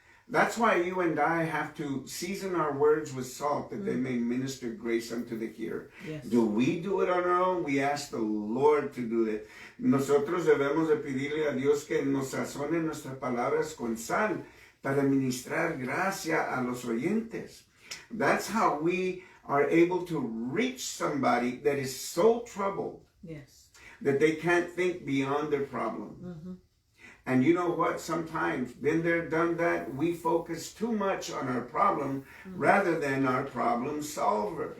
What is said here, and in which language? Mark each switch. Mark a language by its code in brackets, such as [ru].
[en] That's why you and I have to season our words with salt that they may minister grace unto the hearer. Yes. Do we do it on our own? We ask the Lord to do it. [es] Nosotros debemos de pedirle a Dios que nos sazone nuestras palabras con sal para ministrar gracia a los oyentes. [en] That's how we are able to reach somebody that is so troubled Yes. that they can't think beyond their problem. Mm-hmm. And you know what? Sometimes, been there, done that, we focus too much on our problem rather than our problem solver.